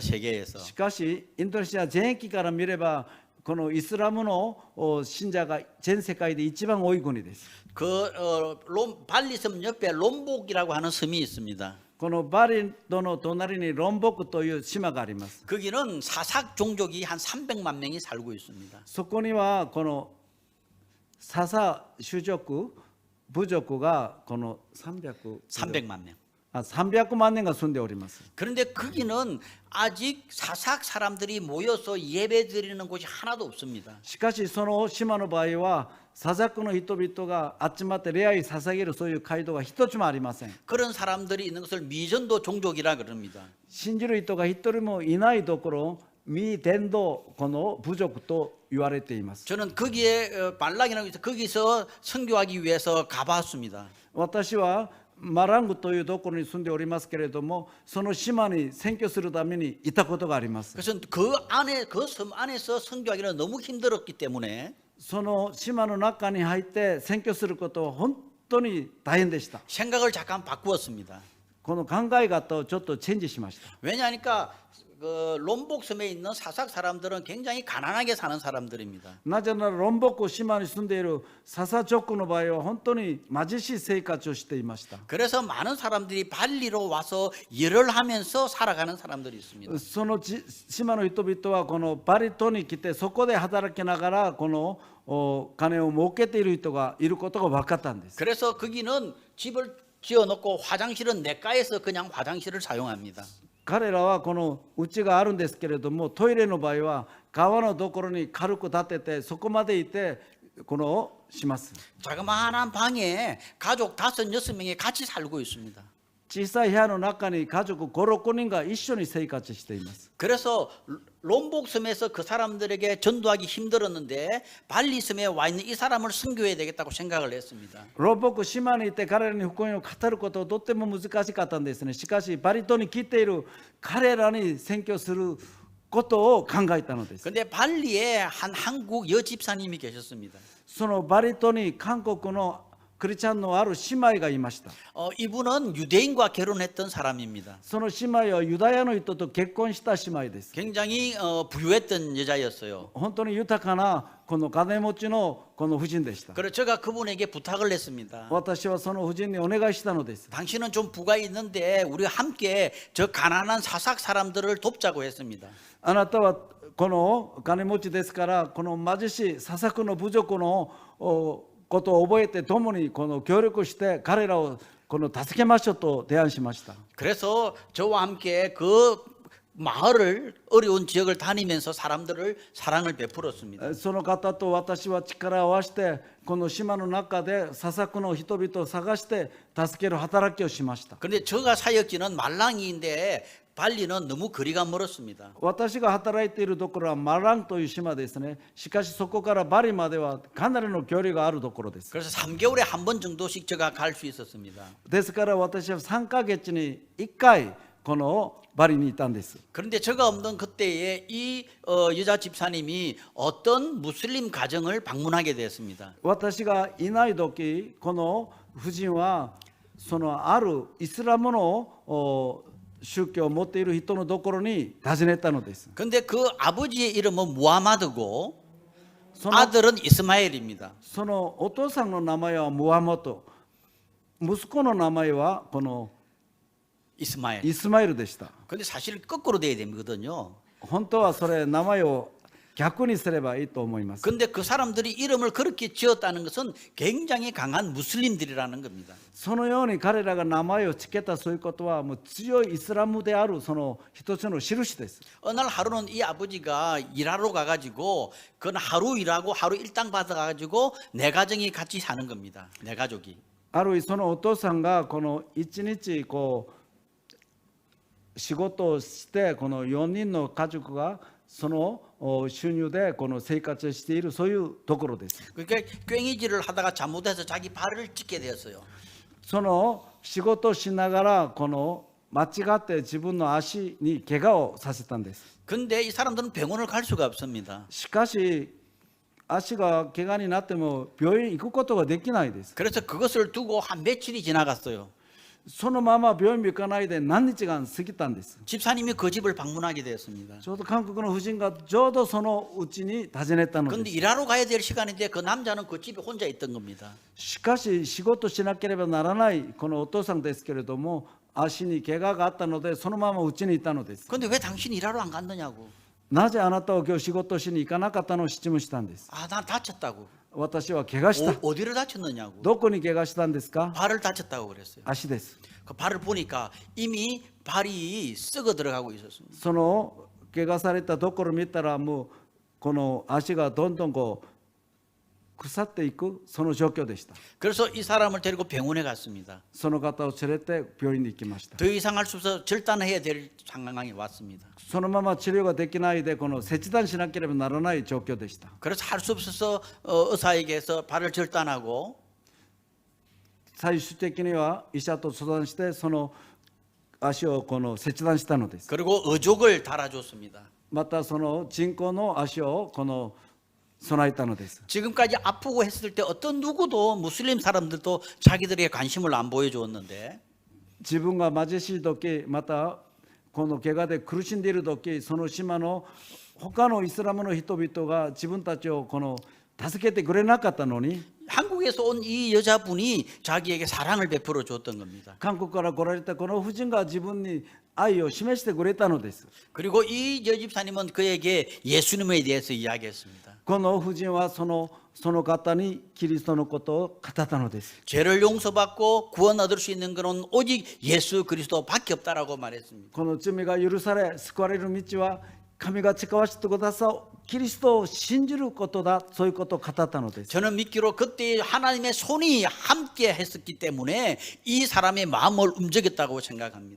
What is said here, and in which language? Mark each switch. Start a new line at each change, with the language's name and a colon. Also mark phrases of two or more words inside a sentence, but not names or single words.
Korean: 세계에서.
Japanese: しかしインドネシア全域から見ればこのイスラムの信者が全世界で一番多い国です。
Korean: 발리 섬 옆에 롬복이라고 하는 섬이 있습니다.
Japanese: このバリ島の隣にロンボクという島があります。
Korean: 거기는 사삭 종족이 한 300만 명이 살고 있습니다.
Japanese: そこにはこのササ種族部族がこの
Korean: 300만 명.
Japanese: 300 万人が住んでおります。
Korean: 그런데 거기는 아직 사삭 사람들이 모여서 예배 드리는 곳이 하나도 없습니다.
Japanese: しかしその島の場合はサザクの人々が集まって礼拝捧げるそういう街道が一つもありません。
Korean: 그런 사람들이 있는 것을 미전도 종족이라 그럽니다.
Japanese: 信じる人が一人もいないところを未伝道この部族と言われています。
Korean: 저는 거기에 말랑이라고 해서 거기서 선교하기 위해서 가봤습니다.
Japanese: 私はマラングというところに住んでおりますけれども、その島に選挙するためにいたことがあります。
Korean: 그래서 그 섬 안에서 선교하기는 너무 힘들었기 때문에
Japanese: その島の中に入って選挙することは本当に大変でした。
Korean: 생각을 잠깐 바꾸었습니다.
Japanese: この考え方をちょっとチェンジしました。
Korean: 왜냐하니까 그 롬복 섬에 있는 사삭 사람들은 굉장히 가난하게 사는 사람들입니다.
Japanese: なぜならロンボク島に住んでいるササ族の場合は本当に貧しい生活をしていました。
Korean: 그래서 많은 사람들이 발리로 와서 일을 하면서 살아가는 사람들이 있습니다.
Japanese: その島の人々はこのバリ島に来てそこで働きながらこの金を儲けている人がいることが分かったんです。
Korean: 그래서 거기는 집을 지어놓고 화장실은 내과에서 그냥 화장실을 사용합니다.
Japanese: 彼らはこの家があるんですけれども、トイレの場合は川のところに軽く建ててそこまでいてこのします。
Korean: 자그마한 방에 가족 5, 6명이 같이 살고 있습니다.
Japanese: 小さい部屋の中に家族5、6人が一緒に生活しています。
Korean: 그래서 롬복 섬에서 그 사람들에게 전도하기 힘들었는데 발리 섬에 와 있는 이 사람을 선교해야 되겠다고 생각을 했습니다.
Japanese: ロンボク島にいて彼らに福音を語ることはとっても難しかったんですね。しかしバリ島に来ている彼らに宣教することを考えたのです。
Korean: 근데 발리에 한 한국 여집사님이 계셨습니다.
Japanese: そのバリ島に韓国のクリスチャンのある姉妹がいました。
Korean: 이분은 유대인과 결혼했던 사람입니다.
Japanese: その姉妹はユダヤの人と結婚した姉妹です。
Korean: 굉장히 부유했던 여자였어요.
Japanese: 本当に豊かなこの金持ちのこの夫人でした。
Korean: 그래서 제가 그분에게 부탁을 했습니다.
Japanese: 私はその夫人にお願いしたのです。
Korean: 당신은 좀 부가 있는데 우리가 함께 저 가난한 사삭 사람들을 돕자고 했습니다.
Japanese: あなたはこの金持ちですからこの貧しいササクの部族のことを覚えて共にこの協力して彼らをこの助けましょうと提案しました。
Korean: 그래서 저와 함께 그 마을을 어려운 지역을 다니면서 사람들을 사랑을 베풀었습니다.
Japanese: その方と私は力を合わせてこの島の中でササクの人々を探して助ける働きをしました。
Korean: 그런데 저가 사역지는 말랑이인데 발리는 너무 거리가 멀었습니다.
Japanese: 私が働いているところはマランという島ですね。しかしそこからバリまではかなりの距離があるところです。
Korean: 그래서 3개월에 한 번 정도씩 제가 갈 수 있었습니다.
Japanese: ですから私は3ヶ月に1回このバリにいたんです。
Korean: 그런데 제가 없는 그때에 이 여자 집사님이 어떤 무슬림 가정을 방문하게 되었습니다.
Japanese: 私がいない時、この夫人はそのあるイスラムの宗教を持っている人のところに訪ねたのです。
Korean: 근데 그 아버지의 이름은 무하마드고
Japanese: その
Korean: 아들은 이스마엘입니다.
Japanese: そのお父さんの名前はムハマド、息子の名前はこの
Korean: 이스마엘.
Japanese: イスマイルでした。
Korean: 근데 사실 거꾸로 돼야 되거든요.
Japanese: 本当はそれ名前を逆にすればいいと思います。
Korean: 근데 그 사람들이 이름을 그렇게 지었다는 것은 굉장히 강한 무슬림들이라는 겁니다.
Japanese: そのように彼らが名前をつけたそういうことはもう強いイスラムであるその一つの印です。
Korean: 어느 날 하루는 이 아버지가 일하러 가가지고 그건 하루 일하고 하루 일당 받아가지고 내 가정이 같이 사는 겁니다. 내 가족이.
Japanese: ある日そのお父さんがこの一日こう仕事をしてこの4人の家族がその収入でこの生活をしているそういうところです。
Korean: 그러니까 꽹이질을 하다가 잘못해서 자기 발을 찢게 되었어요.
Japanese: その仕事をしながらこの間違って自分の足に怪我をさせたんです。
Korean: 근데 이 사람들은 병원을 갈 수가 없습니다.
Japanese: しかし足が怪我になっても病院行くことができないです。
Korean: 그래서 그것을 두고 한 며칠이 지나갔어요.
Japanese: そのまま病院に行かないで何日間過ぎたんです。
Korean: 집사님이 그 집을 방문하게 되었습니다.
Japanese: ちょうど韓国の夫人がちょうどそのうちに訪ねたの
Korean: 근데
Japanese: です。
Korean: 일하러 가야 될 시간인데 그 남자는 그 집에 혼자 있던 겁니다.
Japanese: しかし仕事しなければならないこのお父さんですけれども足に怪我があったのでそのままうちにいたのです。
Korean: 근데 왜 당신 일하러 안 갔느냐고.
Japanese: なぜあなたは今日仕事しに行かなかったのを質問したんです。
Korean: 아, 난 다쳤다고.
Japanese: 私は怪我した。
Korean: 어디를 다쳤느냐고.
Japanese: どこに怪我したんですか？
Korean: 발을 다쳤다고 그랬어요.
Japanese: 足です。
Korean: 그 발을 보니까 이미 발이 썩어 들어가고 있었습니다.
Japanese: その怪我されたところ見たらもうこの足がどんどんこう腐っていくその状況でした。
Korean: 그래서 이 사람을 데리고 병원에 갔습니다.
Japanese: その方を連れて病院に行きました。
Korean: 더 이상 할 수 없어 절단해야 될 상황이 왔습니다.
Japanese: そのまま治療ができないでこの切断しなければならない状況でした。
Korean: 그래서 할 수 없어서 의사에게서 발을 절단하고
Japanese: 最終的には医者と相談してその足をこの切断したのです。
Korean: 그리고 의족을 달아줬습니다.
Japanese: またその人工の足をこの備えたのです。
Korean: 지금까지 아프고 했을 때 어떤 누구도 무슬림 사람들도 자기들의 관심을 안 보여주었는데
Japanese: 自分が貧しい時またこの怪我で苦しんでいる時その島の他のイスラムの人々が自分たちをこの助けてくれなかったのに
Korean: 한국에서 온 이 여자분이 자기에게 사랑을 베풀어 줬던 겁니다.
Japanese: 韓国から来られたこの夫人が自分に愛を示してくれたのです。
Korean: 그리고 이 여집사님은 그에게 예수님에 대해서 이야기했습니다.
Japanese: この夫人はその方にキリストのことを語ったのです。
Korean: 죄를 용서받고 구원 얻을 수 있는 것은 오직 예수 그리스도밖에 없다라고 말했습니다.
Japanese: この罪が許され救われる道は神が誓わせてくださるキリストを信じることだそういうことを語ったのです。
Korean: 저는 믿기로 그때 하나님의 손이 함께 했었기 때문에 이 사람의 마음을 움직였다고 생각합니다.